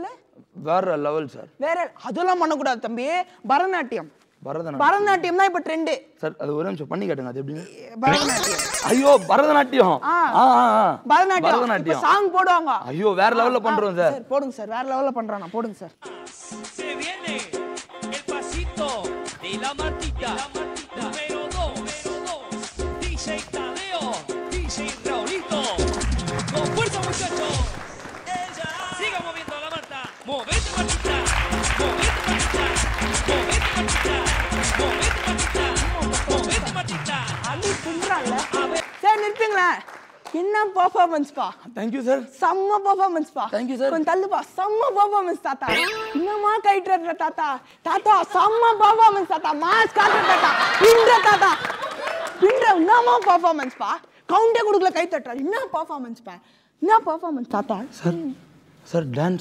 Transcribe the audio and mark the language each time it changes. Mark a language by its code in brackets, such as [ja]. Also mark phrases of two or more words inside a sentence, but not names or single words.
[ta] வேற லெவல் சார். வேற அதெல்லாம் பண்ண கூடாது தம்பி. பரதநாட்டியம் தான் இப்ப ட்ரெண்ட் சார். அது ஒரு நிமிஷம் பண்ணி காட்டுங்க. அது எப்படி? பரதநாட்டியம். ஐயோ பரதநாட்டியம். பரதநாட்டியம் சாங் போடுவாங்க. ஐயோ வேற லெவல்ல பண்றோம் சார். போடுங்க சார். வேற லெவல்ல பண்றானா போடுங்க சார். [es] Se viene el pasito de la Martita. Número 2. DJ Tadeo. DJ Raulito. Con fuerza muchachos. Siga moviendo la Marta. Movete Martita. [ta] அள்ளி புண்றான்ல. சார் நிறுத்துங்களா? என்ன பெர்ஃபார்மன்ஸ் பா. [en] thank you sir. [ta] செம்ம பெர்ஃபார்மன்ஸ் பா. [en] thank you sir. [ta] கொஞ்சம் தள்ளுப்பா. செம்ம பெர்ஃபார்மன்ஸ் தாத்தா. இன்னமா கைட்ற தாத்தா. செம்ம பெர்ஃபார்மன்ஸ் தாத்தா. மாஸ் காட்ற தாத்தா. பின்ற இன்னமா பெர்ஃபார்மன்ஸ் பா. கவுண்டே கொடுக்கல கை தட்டற. என்ன பெர்ஃபார்மன்ஸ் பா. என்ன பெர்ஃபார்மன்ஸ் தாத்தா. [en] sir dance.